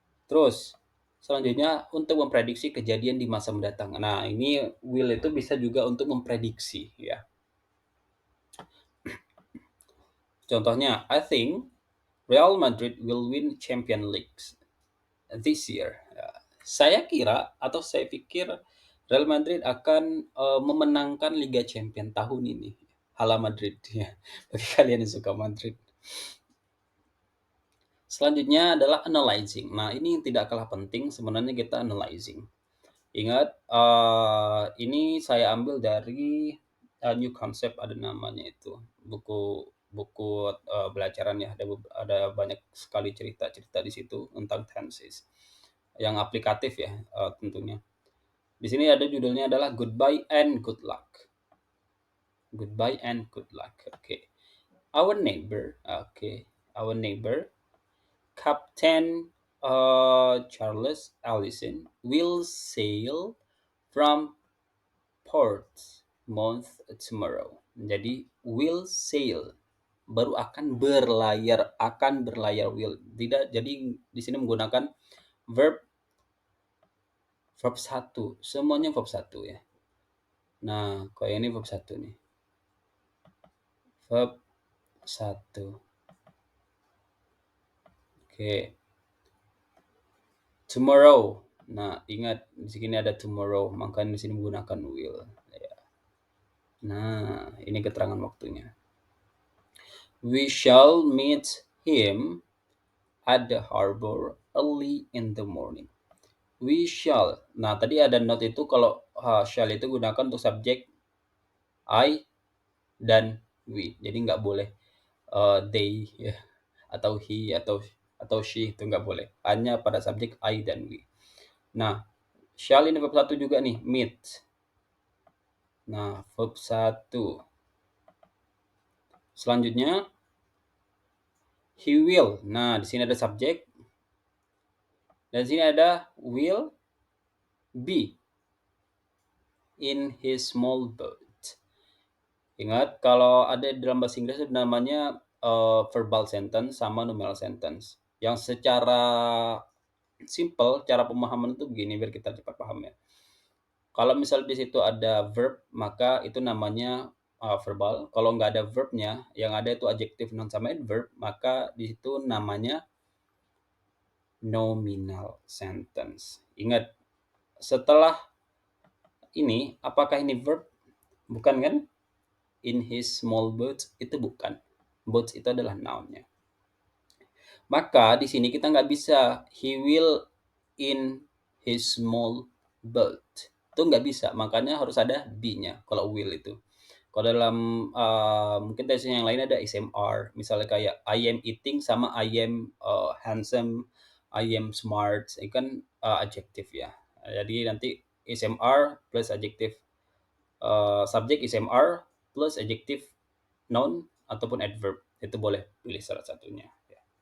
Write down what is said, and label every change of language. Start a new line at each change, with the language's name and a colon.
Indonesian: Terus selanjutnya untuk memprediksi kejadian di masa mendatang. Nah, ini will itu bisa juga untuk memprediksi ya. Contohnya,
English: I think Real Madrid will win Champions League this year.
Indonesian: Ya, saya kira atau saya pikir Real Madrid akan memenangkan Liga Champions tahun ini. Hala Madrid ya. Bagi kalian yang suka Madrid. Selanjutnya adalah analyzing. Nah, ini tidak kalah penting sebenarnya kita analyzing. Ingat, ini saya ambil dari New Concept, ada namanya itu. Buku buku belajaran ya, ada banyak sekali cerita-cerita di situ tentang tenses. Yang aplikatif ya, tentunya. Di sini ada judulnya adalah Goodbye and Good Luck.
English: Goodbye and Good Luck. Okay. Our neighbor, our neighbor Captain Charles Allison will sail from Portsmouth tomorrow.
Indonesian: Jadi will sail baru akan berlayar will. Tidak, jadi di sini menggunakan verb verb 1. Semuanya verb 1 ya. Nah, kayak ini verb 1 nih. Verb 1. Oke. Tomorrow. Nah, ingat di sini ada tomorrow, maka di sini menggunakan will. Ya. Nah, ini keterangan waktunya.
English: We shall meet him at the harbor early in the morning. We shall.
Indonesian: Nah, tadi ada not itu kalau shall itu gunakan untuk subjek I dan we. Jadi nggak boleh they ya, atau he atau she, itu nggak boleh. Hanya pada subjek I dan we. Nah, shall ini verb 1 juga nih, meet. Nah, verb 1. Selanjutnya
English: he will.
Indonesian: Nah, di sini ada subjek. Dan di sini ada
English: will be in his small boat.
Indonesian: Ingat kalau ada dalam bahasa Inggris itu namanya verbal sentence sama nominal sentence. Yang secara simple, cara pemahaman itu begini biar kita cepat paham ya. Kalau misal di situ ada verb, maka itu namanya verbal. Kalau nggak ada verbnya, yang ada itu adjective, noun sama adverb, maka di situ namanya nominal sentence. Ingat, setelah ini, apakah ini verb? Bukan kan?
English: In his small boat
Indonesian: itu bukan. Boat itu adalah noun-nya. Maka di sini kita nggak bisa
English: he will in his small boat.
Indonesian: Itu nggak bisa, makanya harus ada be-nya kalau will itu. Kalau dalam mungkin tesnya yang lain ada SMR, misalnya kayak
English: I am eating
Indonesian: sama
English: I am handsome, I am smart,
Indonesian: itu kan adjective ya. Jadi nanti SMR plus adjective subjek SMR plus adjective noun ataupun adverb itu boleh pilih salah satunya. Ya.